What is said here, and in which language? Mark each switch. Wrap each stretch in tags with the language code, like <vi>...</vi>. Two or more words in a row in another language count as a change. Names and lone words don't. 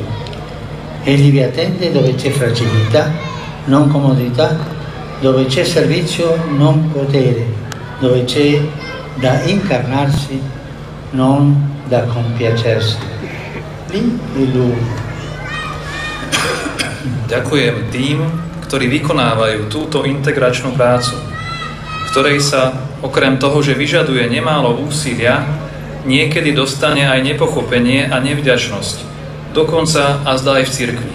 <it>Egli vi attende dove c'è fragilità, non comodità, dove c'è servizio, non potere, dove c'è da incarnarsi, non da compiacersi. Lì è Lui.</it> <sk>Ďakujem tým, ktorí vykonávajú túto integračnú prácu, v ktorej sa, okrem toho, že vyžaduje nemálo úsilia, niekedy dostane aj nepochopenie a nevďačnosť, dokonca a zdá aj v cirkvi.</sk>